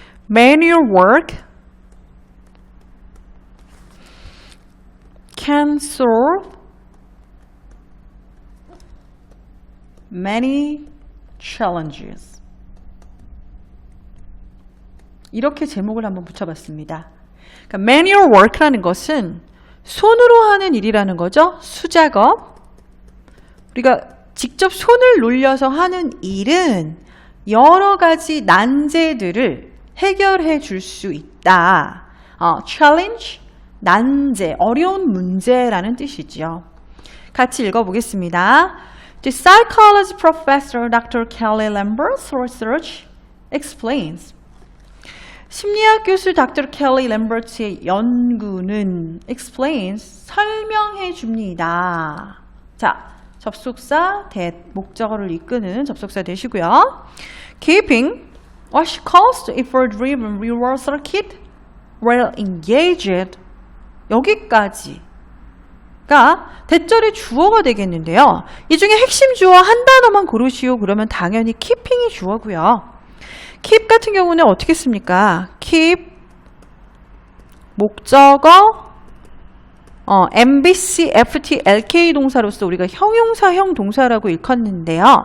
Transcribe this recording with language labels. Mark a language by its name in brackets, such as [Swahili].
[English] Manual work can solve many challenges. [Korean] 이렇게 제목을 한번 붙여봤습니다. 그러니까 manual work라는 것은 손으로 하는 일이라는 거죠. 수작업. 우리가 직접 손을 놀려서 하는 일은 여러 가지 난제들을 해결해 줄 수 있다. challenge, 난제, 어려운 문제라는 뜻이죠. 같이 읽어보겠습니다. [English] The psychology professor Dr. Kelly Lambert's research explains. [Korean] 심리학 교수 Dr. Kelly Lambert의 연구는 explains, 설명해 줍니다. 자, 접속사 that, 목적어를 이끄는 접속사 되시고요. [English] Keeping what she calls the effort-driven reward circuit well engaged. [Korean] 여기까지가 대절의 주어가 되겠는데요. 이 중에 핵심 주어 한 단어만 고르시오. 그러면 당연히 keeping이 주어고요. keep 같은 경우는 어떻게 씁니까? keep 목적어 MBC, FT, LK 동사로서 우리가 형용사형 동사라고 일컫는데요.